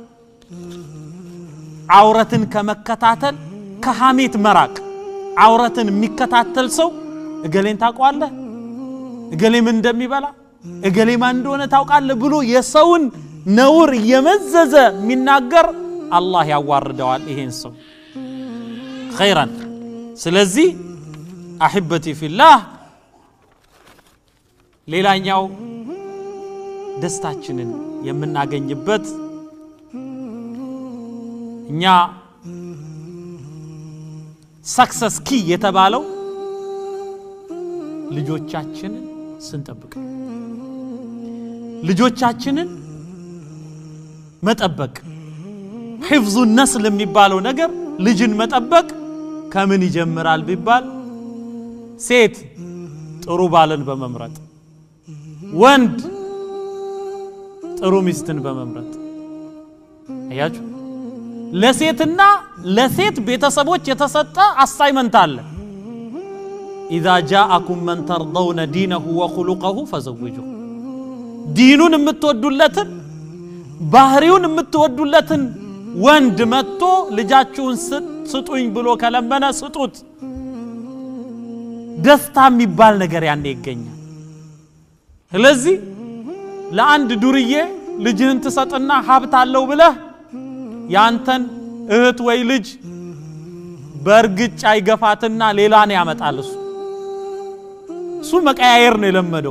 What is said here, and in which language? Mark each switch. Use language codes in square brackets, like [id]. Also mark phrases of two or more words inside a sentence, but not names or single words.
[am] አውረትን ከመከታተል ከሐሜት መራቅ አውረትን የሚከታተል ሰው እገሌን ታውቃለህ እገሌም እንደሚበላ እገሌማ እንደሆነ ታውቃለህ ብሎ የሰውን ነውር የመዘዘ የሚናገር አላህ ያዋርደዋል ይሄን ሰው خيرا ስለዚህ [ar] احبتي في الله [am] ሌላኛው ደስታችንን የምናገኝበት እኛ ሰክሰስ ኪ የተባለው ልጆቻችንን ስንጠብቅ ልጆቻችንን መጠበቅ [ar] حفظ النسل [am] የሚባለው ነገር ልጅን መጠበቅ ከምን ይጀምራል ቢባል ሴት ጥሩ ባልን በመምረጥ ወንድ ጥሩ ሚስትን በመምረጥ አያችሁ ለሴትና ለሴት ቤተሰቦች የተሰጠ አሳይመንት አለ [ar] اذا جاءكم من ترضون دينه وخلقه فزوجوه [am] ዲኑን የምትወዱለትን ባህሪውን የምትወዱለትን ወንድ መጥቶ ልጃችሁን ስጡኝ ብሎ ከለመነ ስጡት ደስታ የሚባል ነገር ያኔ ይገኛል ስለዚህ ለአንድ ዱርዬ ልጅህን ተሰጥና ሀብት አለው ብለህ ያንተን እህት ወይ ልጅ በርግጫ ይገፋትና ሌላን ያመጣል እሱ መቀያየር ነው የለመደው